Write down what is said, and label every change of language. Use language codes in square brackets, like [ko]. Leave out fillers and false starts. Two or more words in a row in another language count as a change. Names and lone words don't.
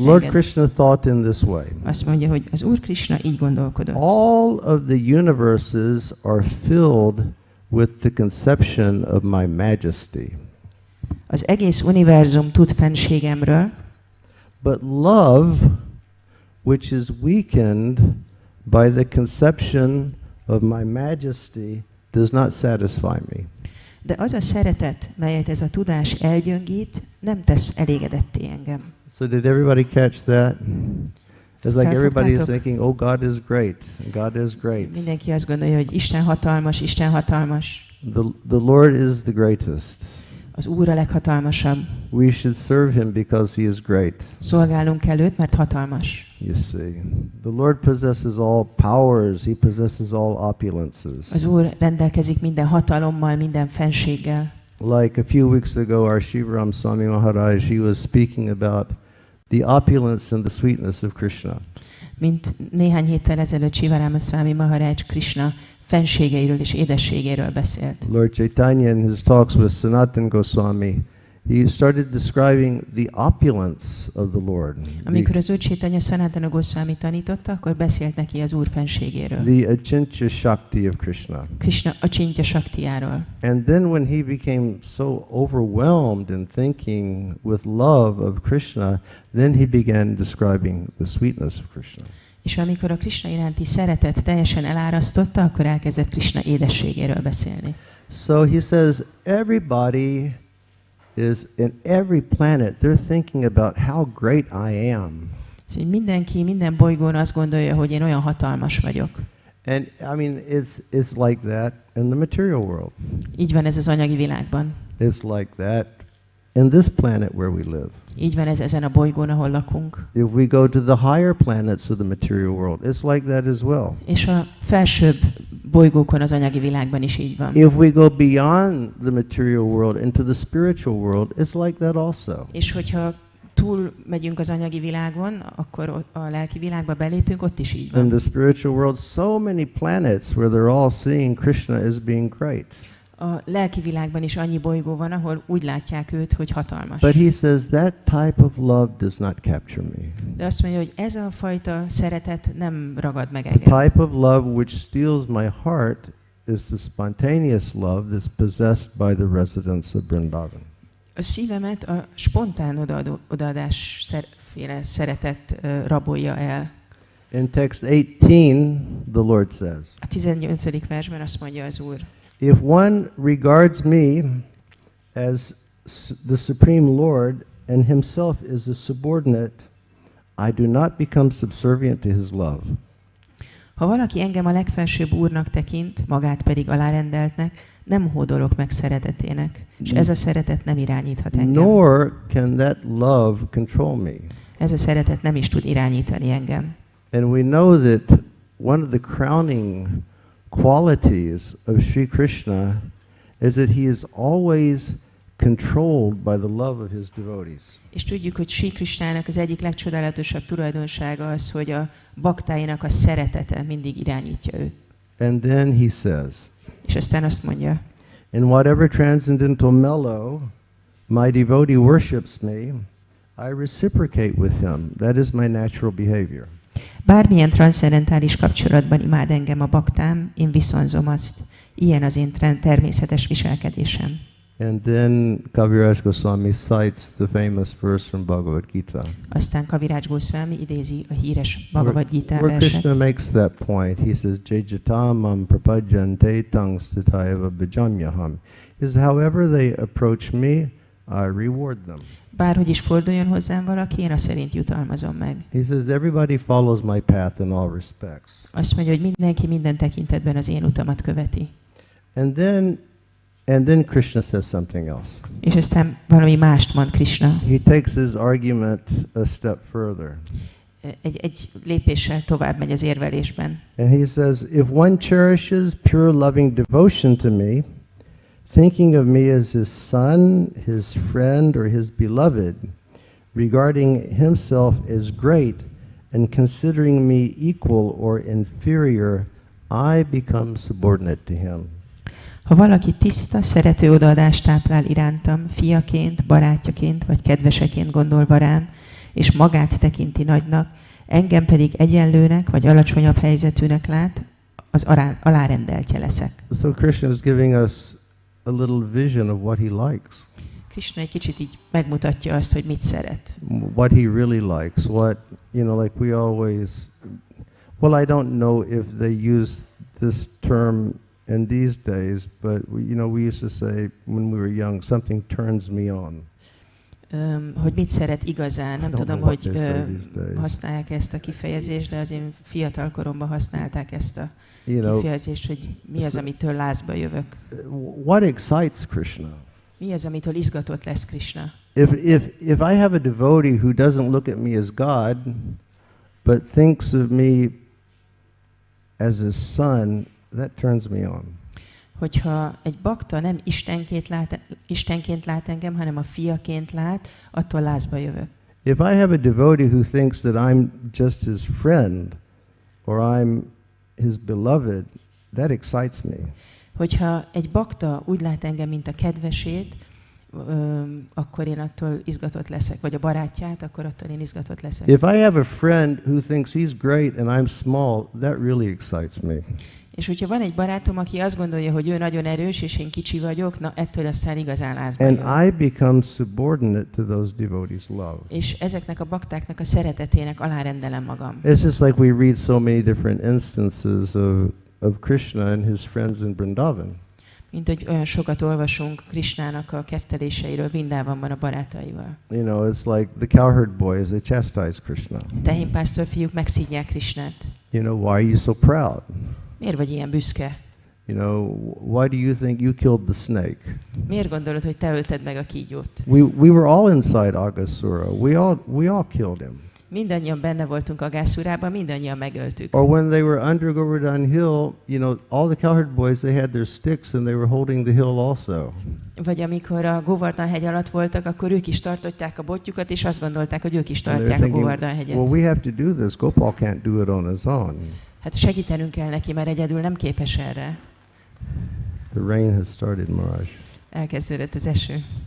[en] Lord [hu] enged. [en] Krishna thought in this way. [hu] Azt mondja, hogy az Úr Krishna így gondolkodott. [en] All of the universes are filled with the conception of my majesty. [hu] Az egész univerzum tud fenségemről, [en] But love, which is weakened by the conception of my majesty, does not satisfy me. [hu] de az a szeretet, melyet ez a tudás elgyöngít, nem tesz elégedetté engem. [en] So did everybody catch that? It's like everybody is [hu] Felfogtátok? [en] thinking, oh, God is great. God is great. [hu] Mindenki azt gondolja, hogy Isten hatalmas, Isten hatalmas. [en] The Lord is the greatest. [hu] Az Úr a leghatalmasabb. [en] We should serve him because he is great. [hu] Szolgálnunk kell őt, mert hatalmas. [en] You see, the Lord possesses all powers. He possesses all opulences. [hu] Az Úr rendelkezik minden hatalommal, minden fenséggel. [en] Like a few weeks ago, our Shivaram Swami Maharaj, he was speaking about the opulence and the sweetness of Krishna. [hu] Mint néhány héttel ezelőtt Sivarama-Swami Maharaj Krishna fenségeiről és édességéről beszélt. [en] Lord Chaitanya, in his talks with Sanatana Goswami, he started describing the opulence of the Lord. [hu] Amikor az Úr Chaitanya Sanatana Goswami tanította, akkor beszélt neki az Úr fenségéről. [en] The [sa] Achintya Shakti [en] of Krishna. [hu] Krishna [sa] Achintya Shaktiáról. [en] And then when he became so overwhelmed in thinking with love of Krishna, then he began describing the sweetness of Krishna. [hu] És amikor a Krishna iránti szeretet teljesen elárasztotta, akkor elkezdett Krishna édességéről beszélni. [en] So he says everybody is in every planet, they're thinking about how great I am. [hu] Szóval mindenki, minden bolygón azt gondolja, hogy én olyan hatalmas vagyok. [en] And I mean, it's like that in the material world. [hu] Így van ez az anyagi világban. [en] It's like that in this planet where we live. [hu] Így van ez ezen a bolygón, ahol lakunk. [en] If we go to the higher planets of the material world, it's like that as well. [hu] És a felsőbb bolygókon az anyagi világban is így van. [en] If we go beyond the material world into the spiritual world, it's like that also. [hu] És hogyha túl megyünk az anyagi világon, akkor a lelki világba belépünk, ott is így [en] In [hu] van. [en] the spiritual world, so many planets where they're all seeing Krishna as being great. [hu] A lelki világban is annyi bolygó van, ahol úgy látják őt, hogy hatalmas. [en] But he says that type of love does not capture me. [hu] De azt mondja, hogy ez a fajta szeretet nem ragad meg [en] The [hu] engem. [en] type of love which steals my heart is the spontaneous love that's possessed by the residents of Vrindavan. [hu] A szívemet a spontán odaadás szeretet rabolja el. [en] In text 18, the Lord says, [hu] A 18. versben azt mondja az Úr, [en] if one regards me as the Supreme Lord and himself is a subordinate, I do not become subservient to his love. [hu] ha valaki engem a legfelsőbb Úrnak tekint, magát pedig alárendeltnek, nem hódolok meg szeretetének, és ez a szeretet nem irányíthat engem. [en] Nor can that love control me. [hu] Ez a szeretet nem is tud irányítani engem. [en] And we know that one of the crowning qualities of Sri Krishna is that he is always controlled by the love of his devotees. [hu] És tudjuk, hogy Sri Krishnának az egyik legcsodálatosabb tulajdonsága az, hogy a baktáinak a szeretete mindig irányítja őt. [en] And then he says, [hu] És aztán azt mondja, [en] in whatever transcendental mellow my devotee worships me, I reciprocate with him. That is my natural behavior. [hu] bármilyen transzcendentális kapcsolatban imád engem a baktám, én viszonzom azt. Ilyen az én természetes viselkedésem. [en] And then Kaviraj Goswami cites the famous verse from Bhagavad Gita. [hu] Aztán Kaviraj Goswami idézi a híres Bhagavad Gita [en] Where [hu] verset. [en] Krishna makes that point. He says, [sa] Jajatamam prapajante tangstatayava bhajamyaham. [en] He says, however they approach me, I reward them. [hu] Bárhogy is forduljon hozzám valaki, én azt szerint jutalmazom meg. [en] He says, everybody follows my path in all respects. [hu] Azt mondja, hogy mindenki minden tekintetben az én utamat követi. [en] And then Krishna says something else. [hu] És aztán valami mást mond Krishna. [en] He takes his argument a step further. [hu] Egy lépéssel tovább megy az érvelésben. [en] And he says, if one cherishes pure loving devotion to me, thinking of me as his son, his friend, or his beloved, regarding himself as great, and considering me equal or inferior, I become subordinate to him. [hu] Ha valaki tiszta, szerető odaadást táplál irántam, fiaként, barátjaként vagy kedveseként gondolva rám, és magát tekinti nagynak, engem pedig egyenlőnek vagy alacsonyabb helyzetűnek lát, az alárendeltje leszek. [en] So Krishna is giving us a little vision of what he likes. [hu] Krishna egy kicsit így megmutatja azt, hogy mit szeret. [en] What he really likes, what, like we always, well, I don't know if they use this term in these days, but we used to say when we were young, something turns me on. [hu] Hogy mit szeret igazán, nem tudom, hogy használják ezt a kifejezést, de az én fiatal koromban használták ezt a kifejezést, hogy mi az, amitől lázba jövök. [en] What excites Krishna? [hu] Mi az, amitől izgatott lesz Krishna? [en] If I have a devotee who doesn't look at me as God, but thinks of me as his son, that turns me on. [hu] Hogyha egy bakta nem Istenként lát engem, hanem a fiaként lát, attól lázba jövök. [en] If I have a devotee who thinks that I'm just his friend, or I'm his beloved, that excites me. [hu] Hogyha egy bakta úgy lát engem, mint a kedvesét, akkor én attól izgatott leszek, vagy a barátját, akkor attól én izgatott leszek. [en] If I have a friend who thinks he's great and I'm small, that really excites me. [hu] És hogyha van egy barátom, aki azt gondolja, hogy ő nagyon erős, és én kicsi vagyok, na ettől aztán igazán lázba jön. [en] And I become subordinate to those devotees' love. [hu] És ezeknek a baktáknak a szeretetének alárendelem magam. [en] It's just like we read so many different instances of Krishna and his friends in Vrindavan. [hu] Mint hogy olyan sokat olvasunk Krishnának a kefteléseiről Vrindávamban a barátaival. [en] It's like the cowherd boys, they chastise Krishna. [hu] Tehénpásztor fiúk megszidják Krishnát. [en] Why are you so proud? [hu] Miért vagy ilyen büszke? [en] Why do you think you killed the snake? [hu] Miért gondolod, hogy te ölted meg a kígyót? [en] We were all inside Aghasura. We all killed him. [hu] Mindannyian benne voltunk Agászurában, mindannyian megöltük. [en] Or when they were under Govardhan Hill, all the cowherd boys, they had their sticks and they were holding the hill also. [hu] Vagy amikor a Govardhan hegy alatt voltak, akkor ők is tartották a botjukat, és azt gondolták, hogy ők is tartják a Govardhan hegyet. [en] Well, we have to do this. Gopal can't do it on his own. [hu] Hát segítenünk kell neki, mert egyedül nem képes erre. [en] The rain has started, Maharaj. [hu] Elkezdődött az eső.